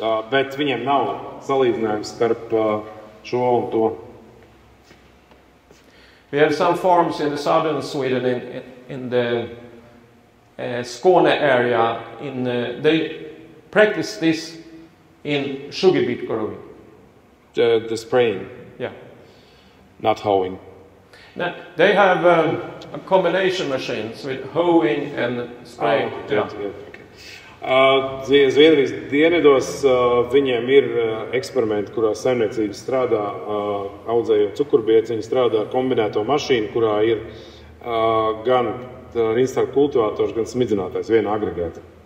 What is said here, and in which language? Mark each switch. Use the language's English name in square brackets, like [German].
[Latvian] Bet viņiem nav salīdzinājums starp šo un to. [English] We have some farms in the southern Sweden, in the Skåne area. They practice this in sugar beet growing. The spraying? Yeah. Not hoeing? No, they have a combination machines with hoeing and spraying. Okay. [Latvian] Zviedrijas dienvidos viņiem ir eksperimenti, kurā saimniecības strādā, audzējot cukurbieciņu, strādā kombinēto mašīnu, kurā ir gan instaktu kultivators, gan smidzinātājs viena agregāta.